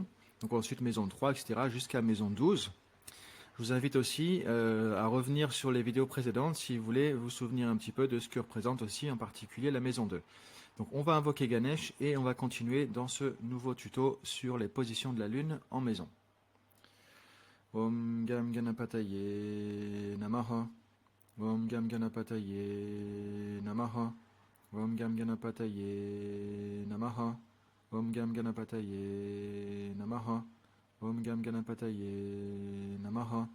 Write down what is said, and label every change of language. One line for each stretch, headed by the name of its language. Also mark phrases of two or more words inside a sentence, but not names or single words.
French: Donc ensuite maison 3, etc. jusqu'à maison 12. Je vous invite aussi à revenir sur les vidéos précédentes si vous voulez vous souvenir un petit peu de ce que représente aussi en particulier la maison 2. Donc on va invoquer Ganesh et on va continuer dans ce nouveau tuto sur les positions de la Lune en maison.
Sanskrit: ॐ गं गणपतये नमः. ॐ गं गणपतये नमः. ॐ गं गणपतये नमः. ॐ गं गणपतये नमः. ॐ गं गणपतये नमः.